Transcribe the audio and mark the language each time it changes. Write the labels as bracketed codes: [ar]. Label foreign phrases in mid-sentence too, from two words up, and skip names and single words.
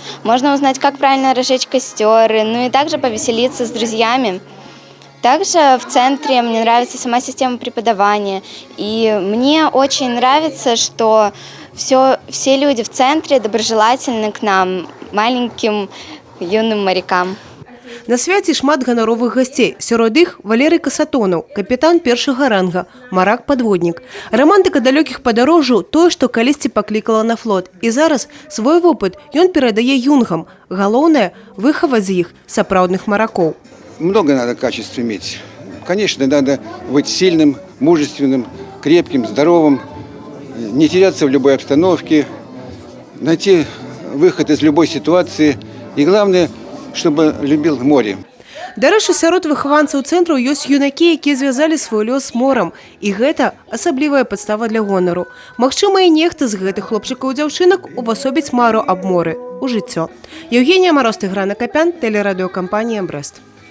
[ru] Можно узнать, как правильно разжечь костер, ну и также повеселиться с друзьями. Также в центре мне нравится сама система преподавания. И мне очень нравится, что все люди в центре доброжелательны к нам, маленьким юным морякам. [be] На свяце шмат ганаровых гасцей. Сярод іх Валерый Касатонаў, капітан першага ранга, марак-падводнік. Романтыка далёкіх падарожжаў – тое, што калісьці паклікала на флот. І зараз свой вопыт ён перадае юнгам. Галоўнае – выхаваць з іх сапраўдных маракоў. [ru] Много надо качеств иметь. Конечно, надо быть сильным, мужественным, крепким, здоровым, не теряться в любой обстановке, найти выход из любой ситуации. И главное, чтобы любил море. [be] Дарэчы, сярод выхаванцаў цэнтру ёсць юнакі, якія звязалі свой лёс з морам. І гэта асаблівая падстава для гонару. Магчыма, і нехта з гэтых хлопчыкаў і дзяўчынак увасобіць мару аб моры ў жыццё. [ru] Евгения Мороз, Тыгран Акопян, телерадиокомпания «Брест».